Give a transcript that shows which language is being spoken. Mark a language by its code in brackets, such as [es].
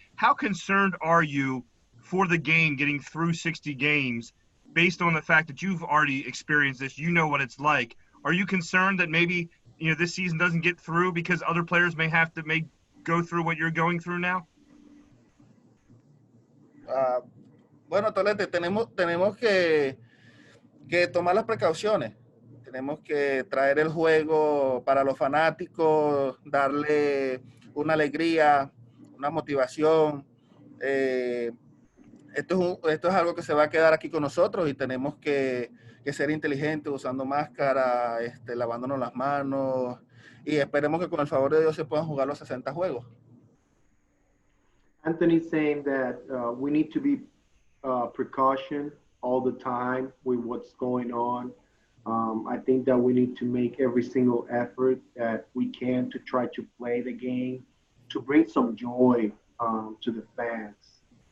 [en] How concerned are you for the game getting through 60 games based on the fact that you've already experienced this? You know what it's like. Are you concerned that maybe, this season doesn't get through because other players may have to go through what you're going through now? [es] Bueno, Tolete, tenemos que tomar las precauciones. Tenemos que traer el juego para los fanáticos, darle una alegría, una motivación. Esto es algo que se va a quedar aquí con nosotros y tenemos que ser inteligentes usando máscara, lavándonos las manos y esperemos que con el favor de Dios se puedan jugar los 60 juegos. [en] Anthony's saying that we need to be precaution all the time with what's going on. I think that we need to make every single effort that we can to try to play the game, to bring some joy to the fans.